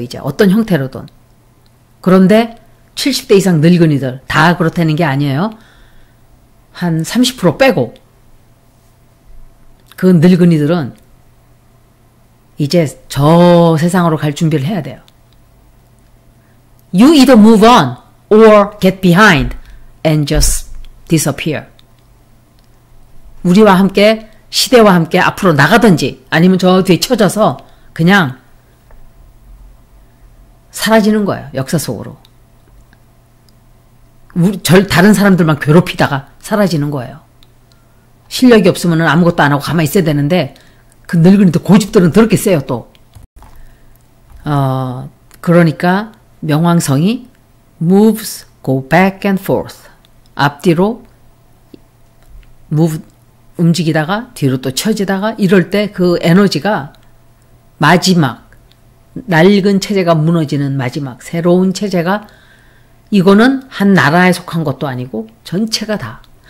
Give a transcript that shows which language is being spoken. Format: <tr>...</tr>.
<ko>이제 어떤 형태로든. 그런데 70대 이상 늙은이들 다 그렇다는 게 아니에요. 한 30% 빼고 그 늙은이들은 이제 저 세상으로 갈 준비를 해야 돼요.</ko> <en>You either move on or get behind and just disappear.</en> <ko>우리와 함께 시대와 함께 앞으로 나가든지 아니면 저 뒤에 쳐져서 그냥 사라지는 거예요. 역사 속으로. 다른 사람들만 괴롭히다가 사라지는 거예요. 실력이 없으면 아무것도 안 하고 가만히 있어야 되는데 그 늙은이들 고집들은 더럽게 세요 또. 그러니까 명왕성이</ko> <en>moves, go back and forth.</en> <ko>앞뒤로 움직이다가 뒤로 또 쳐지다가 이럴 때 그 에너지가 마지막 낡은 체제가 무너지는 마지막 새로운 체제가 이거는 한 나라에 속한 것도 아니고 전체가 다.</ko>